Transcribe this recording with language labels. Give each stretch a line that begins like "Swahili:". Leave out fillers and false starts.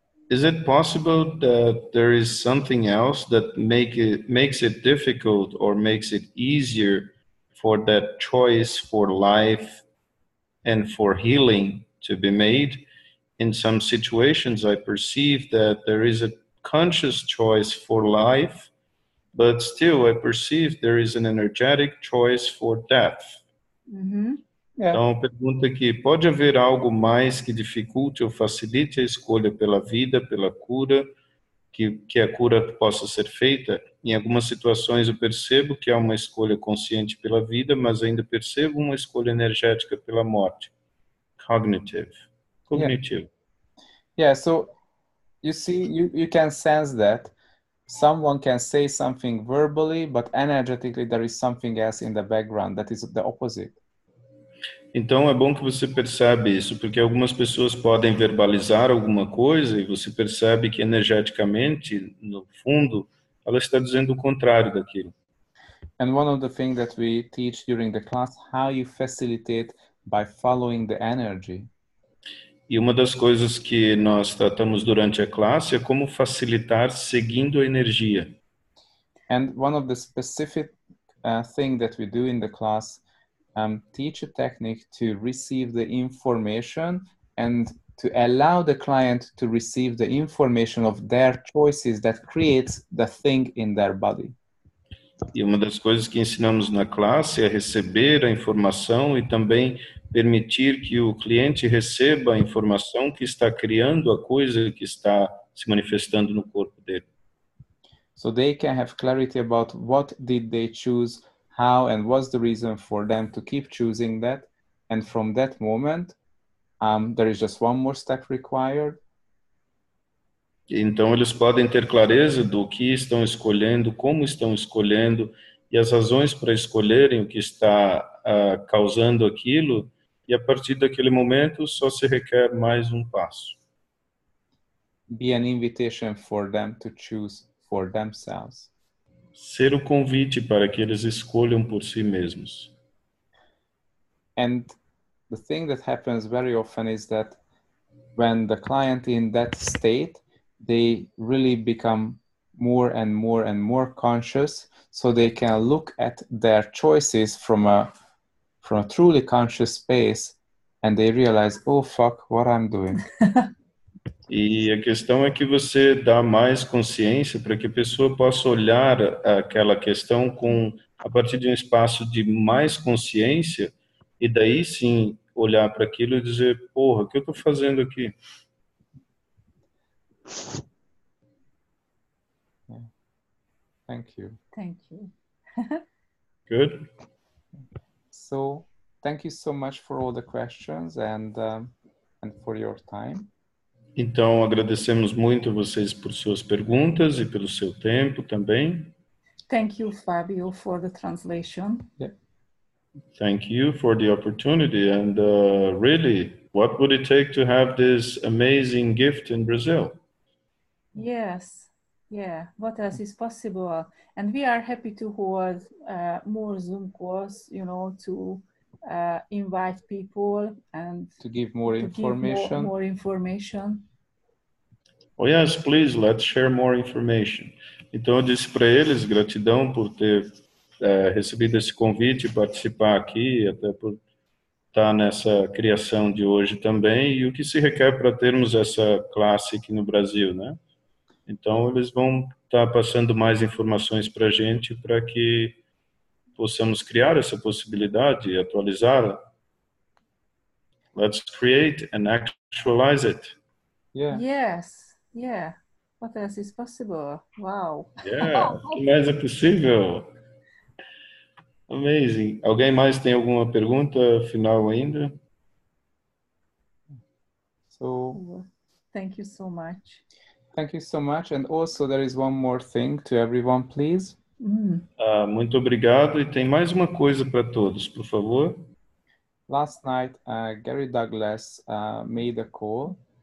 English: Is it possible that there is something else that makes it difficult or makes it easier for that choice for life and for healing to be made? in some situations, I perceive that there is a conscious choice for life, but still I perceive there is an energetic choice for death. Yeah.
Portuguese: Então, pergunta aqui, pode haver algo mais que dificulte ou facilite a escolha pela vida, pela cura, que a cura possa ser feita? Em algumas situações eu percebo que há uma escolha consciente pela vida, mas ainda percebo uma escolha energética pela morte.
English: Cognitive. Yeah, so you see, you can sense that someone can say something verbally, but energetically there is something else in the background that is the opposite.
Portuguese: Então é bom que você percebe isso, porque algumas pessoas podem verbalizar alguma coisa e você percebe que energeticamente, no fundo, ela está dizendo o contrário daquilo.
English: And one of the things that we teach during the class, how you facilitate by following the energy.
Portuguese: E uma das coisas que nós tratamos durante a classe é como facilitar seguindo a energia.
English: And one of the specific thing that we do in the class, teach a technique to receive the information and to allow the client to receive the information of their choices that creates the thing in their body.
Portuguese: E uma das coisas que ensinamos na classe é receber a informação e também permitir que o cliente receba a informação que está criando a coisa que está se manifestando no corpo dele.
English: So they can have clarity about what did they choose, how, and what's the reason for them to keep choosing that. And from that moment, there is just one more step required.
Portuguese: Então eles podem ter clareza do que estão escolhendo, como estão escolhendo e as razões para escolherem o que está causando aquilo, e a partir daquele momento só se requer mais um passo.
English: Be an invitation for them to choose for themselves.
Portuguese: Ser o convite para que eles escolham por si mesmos.
English: And the thing that happens very often is that when the client in that state, they really become more and more and more conscious, so they can look at their choices from a truly conscious space, and they realize, oh fuck, what I'm doing.
Portuguese: E a questão é que você dá mais consciência para que a pessoa possa olhar aquela questão a partir de um espaço de mais consciência, e daí sim olhar para aquilo e dizer, porra, o que eu estou fazendo aqui?
English: Yeah. Thank you. Thank you. Good? So thank you so much for all the questions and for your time. Então, agradecemos muito a vocês por suas perguntas e pelo seu tempo também. Thank you, Fabio, for the translation. Yeah. Thank you for the opportunity. And really, what would it take to have this amazing gift in Brazil? Yes, yeah, what else is possible? And we are happy to hold more Zoom calls, to invite people and to give more information. Give more information. Oh yes, please, let's share more information.
Portuguese: Então eu disse para eles, gratidão por ter recebido esse convite, participar aqui, até por estar nessa criação de hoje também, e o que se requer para termos essa classe aqui no Brasil, né? Então eles vão estar passando mais informações para a gente, para que possamos criar essa possibilidade e atualizá-la.
English: Let's create and actualize it. Yeah. Yes. Yeah, what else is possible? Wow.
Portuguese: Yeah, o que mais é possível?
English: Amazing.
Portuguese: Alguém mais tem alguma pergunta final ainda?
English: So, thank you so much. Thank you so much. And also there is one more thing to everyone, please.
Portuguese: Muito obrigado. E tem mais uma coisa para todos, por favor.
English: Last night, Gary Douglas made a call.